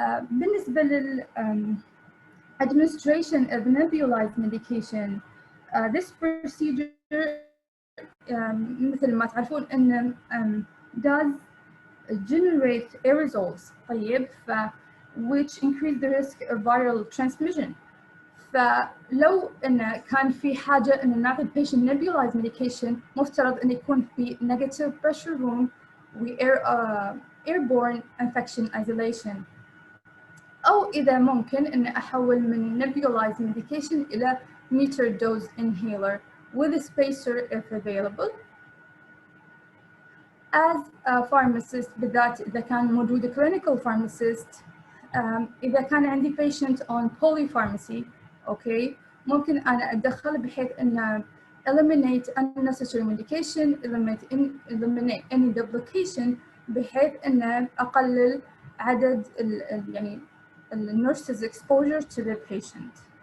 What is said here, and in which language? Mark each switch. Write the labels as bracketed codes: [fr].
[ar] بالنسبة لل [en] administration of nebulized medication this procedure [ar] مثل ما تعرفون إن [en] does generate aerosols طيب which increase the risk of viral transmission. [ar] فلو إنه كان في حاجة إن نعطي البيشنت [en] nebulized medication [ar] مفترض إنه يكون في [en] negative pressure room [ar] و [en] airborne infection isolation. [ar] أو إذا ممكن إن أحول من [en] nebulized medication إلى meter dose inhaler with a spacer if available. As a pharmacist [ar] بالذات إذا كان موجود [en] clinical pharmacist [ar] إذا كان عندي [en] patient on polypharmacy okay [ar] ممكن أنا أتدخل بحيث إن [en] eliminate unnecessary medication eliminate any duplication [ar] بحيث إن أقلل عدد يعني [en] nurses exposure to the patient.